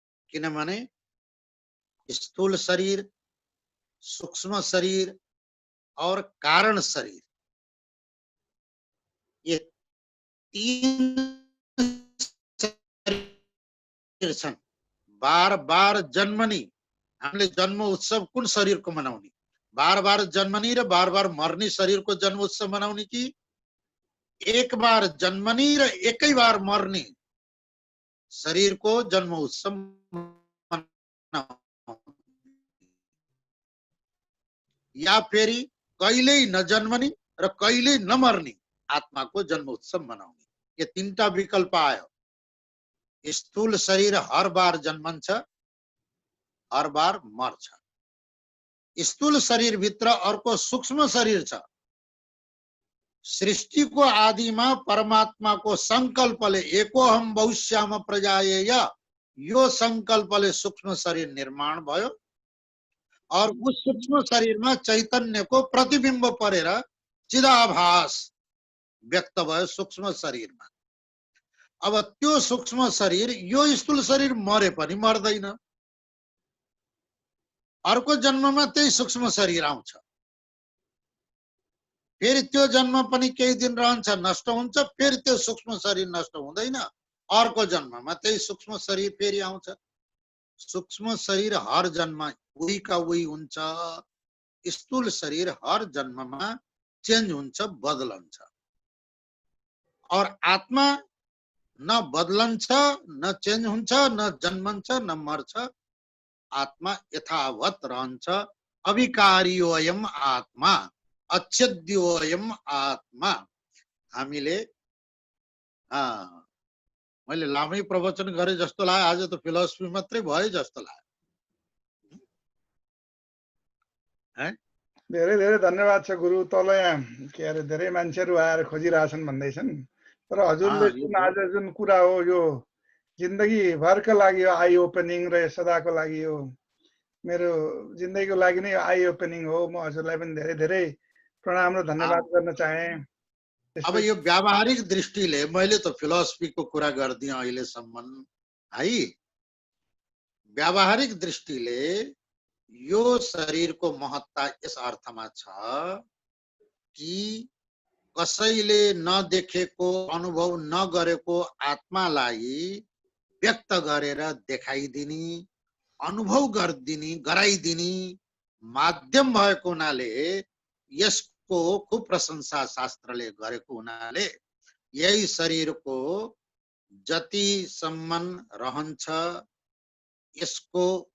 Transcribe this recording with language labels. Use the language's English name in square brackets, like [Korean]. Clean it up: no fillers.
[Nepali] किनभने स्थूल शरीर, सूक्ष्म शरीर और कारण शरीर, ये तीन शरीर छन्। बार बार जन्मनी, हामीले जन्म उत्सव कुन शरीर को मनाउने? बार बार जन्मनी र बार बार मर्ने शरीर को जन्म उत्सव मनाउने कि एक बार जन्मनी र एकै बार मर्ने शरीर को जन्म उत्सव मनाउने? या फेरि कहिल्यै नजन्मनी र कहिल्यै नमर्ने आत्मा को जन्म उत्सव मनाउने? ये तीनटा विकल्प आयो। स्थूल शरीर हर बार जन्मन्छ, हर बार मर्छ। स्थूल शरीर भित्र अर्को सूक्ष्म शरीर छ। सृष्टि को आदि में परमात्मा को संकल्पले [Sanskrit] एकोहम बहुश्याम प्रजायेय [Nepali] यो संकल्पले सूक्ष्म शरीर निर्माण भयो और उस सूक्ष्म शरीरमा चैतन्यको प्रतिबिम्ब परेर चिदाभास व्यक्त भयो सूक्ष्म शरीरमा। अब त्यो सूक्ष्म शरीर यो स्थूल शरीर मरे पनि मर्दैन, अर्को जन्ममा त्यही सूक्ष्म शरीर आउँछ, फेरि त्यो जन्म पनि केही दिन रहन्छ, नष्ट हुन्छ, फेरि त्यो सूक्ष्म शरीर नष्ट हुँदैन, अर्को जन्ममा त्यही सूक्ष्म शरीर फेरि आउँछ। सूक्ष्म शरीर हर जन्म [Hindi] वही का वही [Nepali] हुन्छ, स्थूल शरीर हर जन्ममा चेन्ज हुन्छ, बदलन्छ। और आत्मा न बदलन्छ, न चेन्ज हुन्छ, न जन्मन्छ, न मर्छ, आत्मा यथावत रहन्छ। [Sanskrit] अविकारियोयम आत्मा, अच्छेद्योयम आत्मा। [Nepali] हामीले मैले लामै प्रवचन गरे जस्तो लाग्यो, आज त फिलोसफी मात्रै भयो जस्तो लाग्यो। धेरै धेरै धन्यवाद छ गुरु। तल यहाँ के अरे धेरै मान्छेहरू आएर खोजिरहेछन् भन्दैछन्, तर हजुरले जुन आज जुन कुरा हो यो जिन्दगी भरका लागि यो आई ओपनिङ र सदाको लागि यो मेरो जिन्दगीको लागि नै आई ओपनिङ हो। म हजुरलाई पनि धेरै धेरै प्रणाम र धन्यवाद गर्न चाहे। अब यो व्यावहारिक दृष्टिले मैले त फिलोसफीको कुरा गर्दिएँ अहिलेसम्म है। व्यावहारिक दृष्टिले यो शरीरको महत्ता यस अर्थमा छ कि कसैले नदेखेको अनुभव नगरेको आत्मालाई व्यक्त गरेर देखाइदिने, अनुभव गरिदिने, गराइदिने माध्यम भएको हुनाले यसको खूब प्रशंसा शास्त्रले गरेको हुनाले यही शरीरको जतिसम्म रहन्छ यसको